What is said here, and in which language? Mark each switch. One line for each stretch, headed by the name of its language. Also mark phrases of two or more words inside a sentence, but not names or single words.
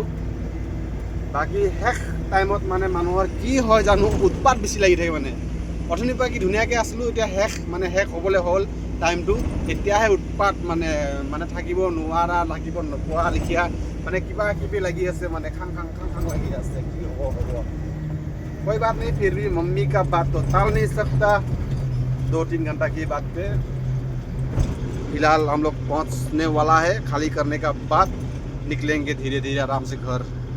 Assamese: বাকী শেষ টাইমত মানে মানুহৰ কি হয় জানো, উৎপাত বেছি লাগি থাকে। মানে অথনিৰ পৰা কি ধুনীয়াকৈ আছিলোঁ, এতিয়া শেষ হ'বলৈ হ'ল টাইমটো, এতিয়াহে উৎপাত মানে থাকিব নোৱাৰা, লাগিব নোপোৱা লিখীয়া, মানে কিবা কিবি লাগি আছে, মানে খাং লাগি আছে। কি হ'ব
Hindi: कोई बात नहीं, फिर भी मम्मी का बात तो टाल नहीं सकता। 2-3 घंटा की बात पे फिलहाल हम लोग पहुंचने वाला है। खाली करने का बाद निकलेंगे धीरे धीरे आराम से घर।